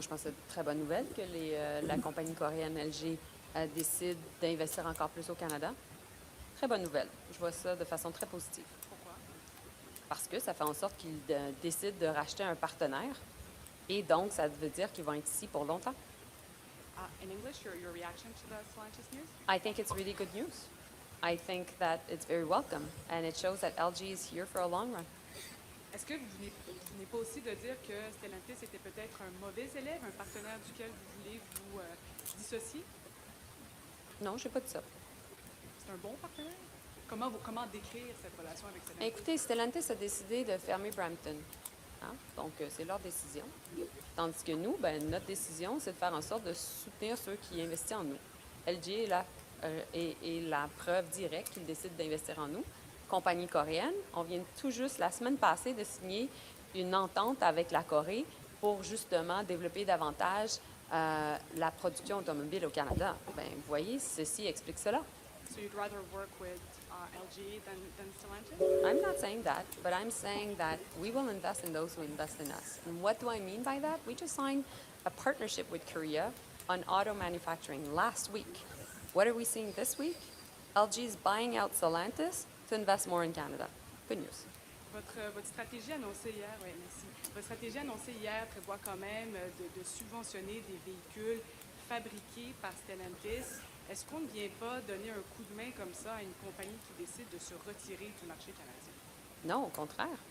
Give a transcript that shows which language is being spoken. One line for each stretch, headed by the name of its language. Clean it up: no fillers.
French: Ben, moi, je pense que c'est une très bonne nouvelle que la compagnie coréenne LG décide d'investir encore plus au Canada. Très bonne nouvelle. Je vois ça de façon très positive. Pourquoi? Parce que ça fait en sorte qu'ils décident de racheter un partenaire et donc ça veut dire qu'ils vont être ici pour longtemps.
English: In English, your reaction to the Stellantis news? I think it's really good news. I think that it's very welcome and it shows that LG is here for a long run.
French: Est-ce que vous venez pas aussi de dire que Stellantis était peut-être un mauvais élève, un partenaire duquel vous voulez vous dissocier? Non, je n'ai pas dit ça. C'est un bon partenaire? Comment décrire cette relation avec Stellantis? Écoutez, Stellantis a décidé de fermer Brampton. Hein? Donc, c'est leur décision. Tandis que nous, notre décision, c'est de faire en sorte de soutenir ceux qui investissent en nous. LG est la preuve directe qu'ils décident d'investir en nous. Compagnie coréenne, on vient tout juste la semaine passée de signer une entente avec la Corée pour justement développer davantage la production automobile au Canada. Vous voyez, ceci explique cela.
English: So you'd rather work with LG than Stellantis? I'm not saying that, but I'm saying that we will invest in those who invest in us. And what do I mean by that? We just signed a partnership with Korea on auto manufacturing last week. What are we seeing this week? LG is buying out Stellantis to invest more in Canada. Good news.
French: Votre stratégie annoncée hier, oui, merci. Votre stratégie annoncée hier prévoit quand même de subventionner des véhicules fabriqués par Stellantis. Est-ce qu'on ne vient pas donner un coup de main comme ça à une compagnie qui décide de se retirer du marché canadien? Non, au contraire.